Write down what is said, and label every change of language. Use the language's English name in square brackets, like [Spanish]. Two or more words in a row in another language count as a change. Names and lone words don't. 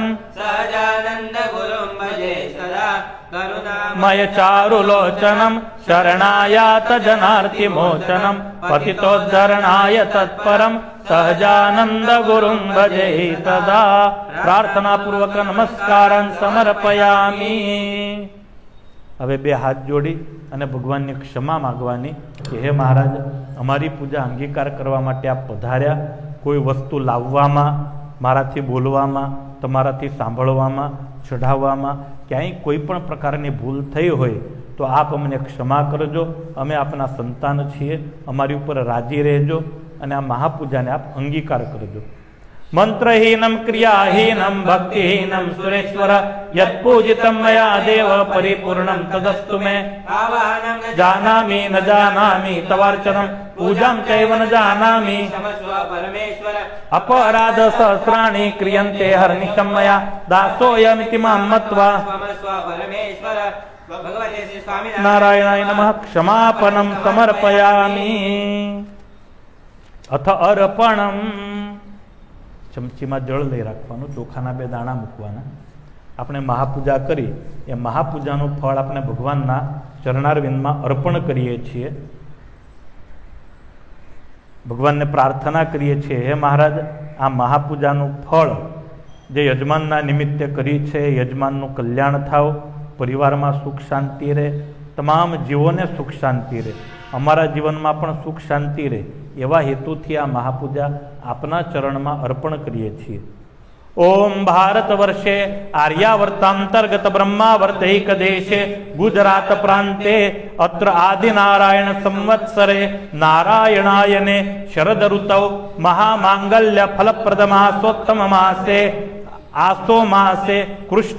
[Sanskrit] सहजानंद गुरुं भजे सदा मय चारुलोचनम शरणायात जनार्ति मोचनम पतितोद्धरणाय तत्परम सहजानंद गुरुं भजे सदा। प्रार्थना पूर्वक नमस्कारं समर्पयामि। [Gujarati] હવે બે હાથ જોડી અને ભગવાનને ક્ષમા માંગવાની કે હે મહારાજ અમારી પૂજા અંગીકાર કરવા માટે આપ પધાર્યા। કોઈ વસ્તુ લાવવામાં મારાથી બોલવામાં તમારાથી સાંભળવામાં ચઢાવવામાં ક્યાંય કોઈ પણ પ્રકારની ભૂલ થઈ હોય તો આપ અમને ક્ષમા કરજો। અમે આપના સંતાન છીએ, અમારી ઉપર રાજી રહેજો અને આ મહાપૂજાને આપ અંગીકાર કરજો। [Sanskrit] मंत्रहीनं क्रियाहीनं भक्तिहीनं सुरेश्वर यत्पूजितं मया देव परिपूर्णं तदस्तु मे। जानामि न जानामि तवार्चनं पूजां चैव न जानामि परमेश्वर अपराध सहस्राणि क्रियन्ते हर्निशं मया दासोऽयमिति मां मत्वा परमेश्वर भगवते श्री स्वामी नारायणाय नमः क्षमापणं समर्पयामि। अथ अर्पणम्। [Gujarati] चमचीમાં જળ લઈ રાખવાનું, ચોખાના બે દાણા મૂકવાના। આપણે મહાપૂજા કરી એ મહાપૂજાનું ફળ આપણે ભગવાનના ચરણારવિંદમાં અર્પણ કરીએ છીએ। ભગવાનને પ્રાર્થના કરીએ છીએ, હે મહારાજ આ મહાપૂજાનું ફળ જે યજમાનના નિમિત્તે કરી છે, યજમાનનું કલ્યાણ થાવ, પરિવારમાં સુખ શાંતિ રહે, તમામ જીવોને સુખ શાંતિ રહે, અમારા જીવનમાં પણ સુખ શાંતિ રહે, એવા હેતુથી આ મહાપૂજા આપના ચરણમાં અર્પણ કરીએ છીએ। [Sanskrit] ओम भारत वर्षे आर्यावर्तांतर्गत ब्रह्मावर्तैक देशे गुजरात प्रांते अत्र आदिनारायण संवत्सरे नारायणायने शरद ऋतौ महामांगल्य फलप्रद मासोत्तम मासे आसो मासे कृष्ण